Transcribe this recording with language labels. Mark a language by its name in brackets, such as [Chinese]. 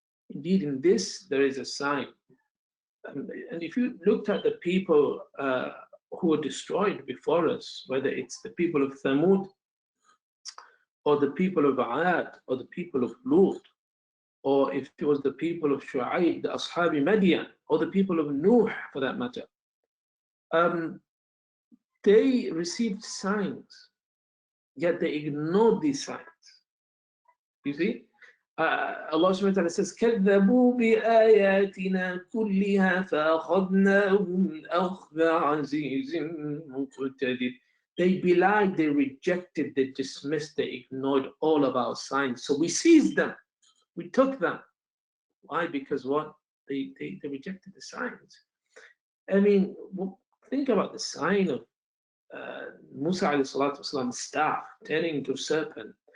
[English] Indeed, in this there is a sign. And if you looked at the people who were destroyed before us, whether it's the people of Thamud, or the people of Aad, or the people of Lut, or if it was the people of Shu'aib, the Ashabi Madian, or the people of Nuh for that matter, they received signs, yet they ignored these signs. You see? Allah subhanahu wa ta'ala says, [Arabic] كَذَّبُوا بِآيَاتِنَا كُلِّهَا فَأَخَذْنَاهُمْ أَخْذَ عَزِيزٍ مُقْتَدِرٍ. [English] They belied, they rejected, they dismissed, they ignored all of our signs. So we seized them, we took them. Why? Because what? They rejected the signs. I mean, think about the sign of Musa alayhi salatu wasalam's staff turning into a serpent.